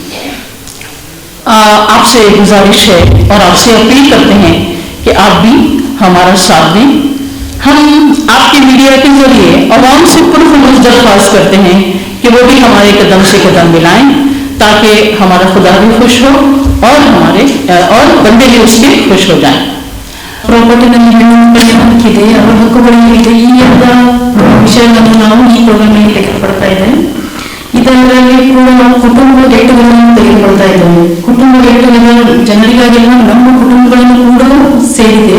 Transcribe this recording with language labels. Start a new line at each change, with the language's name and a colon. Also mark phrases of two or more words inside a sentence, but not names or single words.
Urdu: آپ سے گزارش ہے اور آپ سے اپیل کرتے ہیں کہ آپ بھی ہمارا ساتھ دیں. ہم آپ کے میڈیا کے ذریعے عوام سے پرخلوص درخواست کرتے ہیں کہ وہ بھی ہمارے قدم سے قدم ملائیں تاکہ ہمارا خدا بھی خوش ہو اور بندے بھی اس کے خوش ہو جائیں.
Kannada: ಪ್ರಾಪರ್ಟಿನಲ್ಲಿ ಹೆಣ್ಣು ಮಕ್ಕಳಿದೆ, ಅವರ ಹಕ್ಕುಗಳಿದೆ. ಈ ಎಲ್ಲ ವಿಷಯಗಳನ್ನು ನಾವು ಈ ಪ್ರೋಗ್ರಾಮ್ನಲ್ಲಿ ತೆಗೆದುಕೊಳ್ತಾ ಇದ್ದೇವೆ. ಇದರಲ್ಲಿ ಕೂಡ ನಾವು ಕುಟುಂಬ ಗೆಟ್ಟುಗಳನ್ನು ತೆಗೆದುಕೊಳ್ತಾ ಇದ್ದೇವೆ. ಕುಟುಂಬ ಗೆಟ್ಟುಗಳ ಜನರಿಗಾಗಿಲ್ಲ, ನಮ್ಮ ಕುಟುಂಬಗಳನ್ನು ಕೂಡ ಸೇರಿದೆ.